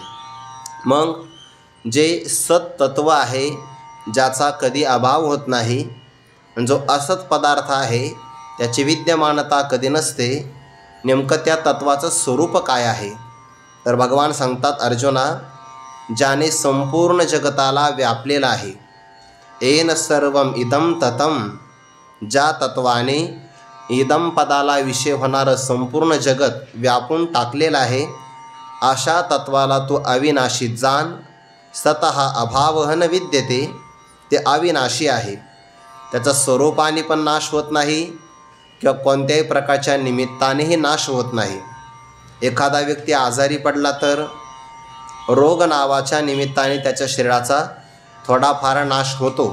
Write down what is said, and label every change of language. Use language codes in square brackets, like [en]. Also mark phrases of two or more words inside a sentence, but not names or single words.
[mr] मग जे सत्तत्व आहे ज्याचा कधी अभाव होत नाही, जो असत पदार्थ आहे त्याची विद्यमानता कधी नसते, नेमकं त्या तत्वाचं स्वरूप काय आहे? तर भगवान सांगतात, अर्जुना, ज्याने संपूर्ण जगताला व्यापलेला आहे। [sa] येन सर्वम इदम ततम। [mr] ज्या तत्वाने इदम पदाला विषय होणारं संपूर्ण जगत व्यापून टाकलेलं आहे अशा तत्वाला तू अविनाशी जाण। [sa] सतः अभावः न विद्यते। [mr] ते अविनाशी आहे, त्याचा स्वरूपाने पण नाश होत नाही किंवा कोणत्याही प्रकारच्या निमित्तानेही नाश होत नाही। एखादा व्यक्ती आजारी पडला तर रोग नावाच्या निमित्ताने त्याच्या शरीराचा थोडाफार नाश होतो।